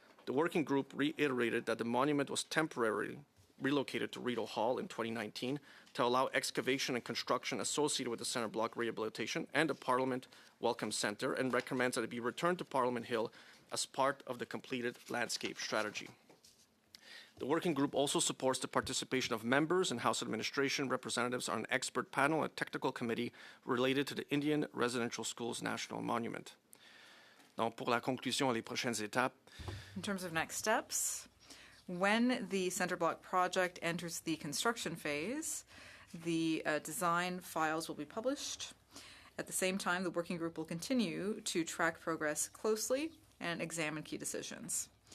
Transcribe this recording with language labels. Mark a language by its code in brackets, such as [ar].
[en] The working group reiterated that the monument was temporarily relocated to Rideau Hall in 2019 to allow excavation and construction associated with the Centre Block rehabilitation and the Parliament Welcome Centre, and recommends that it be returned to Parliament Hill as part of the completed landscape strategy. The working group also supports the participation of members and House administration representatives on an expert panel and technical committee related to the Indian Residential Schools National Monument. [fr] Donc, pour la conclusion et les prochaines étapes, [en] In terms of next steps, when the Centre Block project enters the construction phase, the design files will be published. At the same time, the working group will continue to track progress closely and examine key decisions.